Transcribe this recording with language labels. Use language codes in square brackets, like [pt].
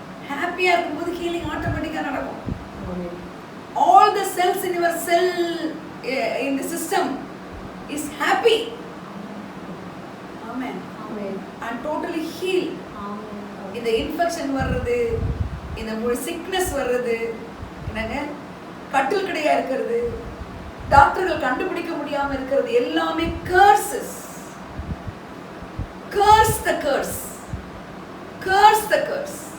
[ta] ஹாப்பியா இருக்கும்போது ஹீலிங் ஆட்டோமேட்டிக்கா நடக்கும். [en] All the cells in your cell in the system is happy. Amen. And totally healed. [ta] இந்த infection வர்றது, இந்த சிக்னஸ் வர்றது, என்னங்க கட்டில் கிடையா இருக்கிறது, டாக்டர்கள் கண்டுபிடிக்க முடியாம இருக்கிறது எல்லாமே curses. [en] Curse the curse. Curse the curse.